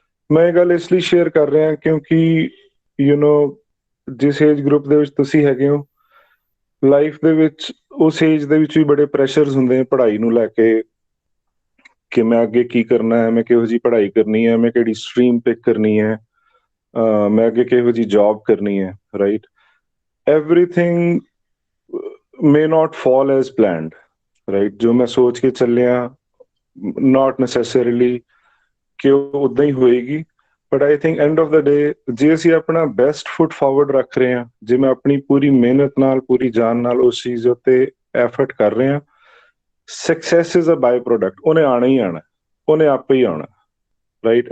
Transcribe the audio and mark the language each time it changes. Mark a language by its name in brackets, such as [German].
[Punjabi] ਮੈਂ ਇਹ ਗੱਲ ਇਸ ਲਈ ਸ਼ੇਅਰ ਕਰ ਰਿਹਾ ਕਿਉਂਕਿ ਜਿਸ ਏਜ ਗਰੁੱਪ ਦੇ ਵਿੱਚ ਤੁਸੀਂ ਹੈਗੇ ਹੋ, ਲਾਈਫ ਦੇ ਵਿੱਚ ਉਸ ਏਜ ਦੇ ਵਿੱਚ ਵੀ ਬੜੇ ਪ੍ਰੈਸ਼ਰਸ ਹੁੰਦੇ ਨੇ ਪੜ੍ਹਾਈ ਨੂੰ ਲੈ ਕੇ, ਕਿ ਮੈਂ ਅੱਗੇ ਕੀ ਕਰਨਾ ਹੈ, ਮੈਂ ਕਿਹੋ ਜਿਹੀ ਪੜ੍ਹਾਈ ਕਰਨੀ ਹੈ, ਮੈਂ ਕਿਹੜੀ ਸਟਰੀਮ ਪਿਕ ਕਰਨੀ ਹੈ, ਮੈਂ ਅੱਗੇ ਕਿਹੋ ਜੀ ਜੌਬ ਕਰਨੀ ਹੈ, right? [English] Everything may not fall as planned, right? [Punjabi] ਜੋ ਮੈਂ ਸੋਚ ਕੇ ਚੱਲਿਆ, [English] not necessarily [Punjabi] ਕਿ ਉਹ ਉਦਾਂ ਹੀ ਹੋਏਗੀ, [English] but I think end of the day [Punjabi] ਜੇ ਅਸੀਂ ਆਪਣਾ ਬੈਸਟ ਫੁੱਟ ਫਾਰਵਰਡ ਰੱਖ ਰਹੇ ਹਾਂ, ਜੇ ਮੈਂ ਆਪਣੀ ਪੂਰੀ ਮਿਹਨਤ ਨਾਲ, ਪੂਰੀ ਜਾਨ ਨਾਲ ਉਸ ਚੀਜ਼ ਉੱਤੇ ਐਫਰਟ ਕਰ ਰਹੇ ਹਾਂ, [English] success is a by product, [Punjabi] ਉਹਨੇ ਆਉਣਾ ਹੀ ਆਉਣਾ, ਉਹਨੇ ਆਪੇ ਹੀ ਆਉਣਾ, ਰਾਈਟ?